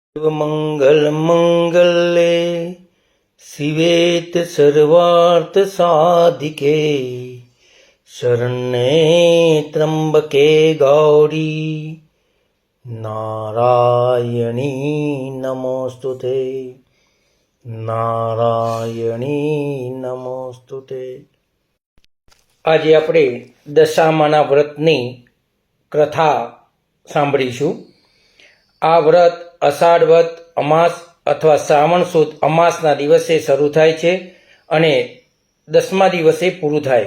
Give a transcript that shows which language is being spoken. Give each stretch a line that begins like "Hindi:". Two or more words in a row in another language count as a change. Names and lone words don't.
Sanskrit: मंगल मंगले शिवेत सर्वार्थ साधिके शरण्ये त्र्यंबके गौरी नारायणी नमोस्तुते नारायणी नमोस्तुते।
Gujarati: આજે આપણે દશામાના વ્રતની કથા સાંભળીશું। આ વ્રત અષાઢ વદ અમાસ અથવા શ્રાવણ સુદ અમાસના દિવસે શરૂ થાય છે અને 10મા દિવસે પૂરું થાય।